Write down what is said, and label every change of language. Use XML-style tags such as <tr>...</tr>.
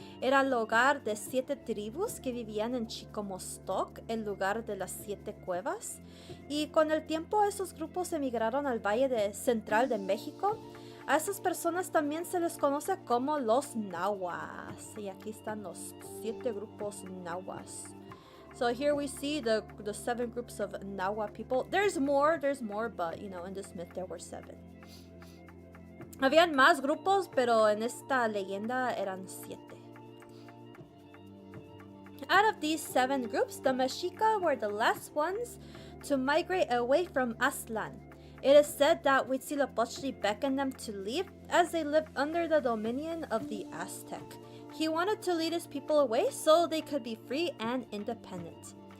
<es>Era el hogar de 7 tribus que vivían en Chicomostoc, el lugar de las 7 cuevas. Y con el tiempo esos grupos emigraron al Valle Central de México. A esas personas también se les conoce como los Nahuas. Y aquí están los 7 grupos Nahuas.</es> <en>So here we see the 7 groups of Nahua people. There's more, but you know, in this myth there were 7.</en> <es>Habían más grupos, pero en esta leyenda eran 7.</es> <en>Out of these 7 groups, the Mexica were the last ones to migrate away from Aztlán. It is said that Huitzilopochtli beckoned them to leave as they lived under the dominion of the Aztec. He wanted to lead his people away so they could be free and independent.</en>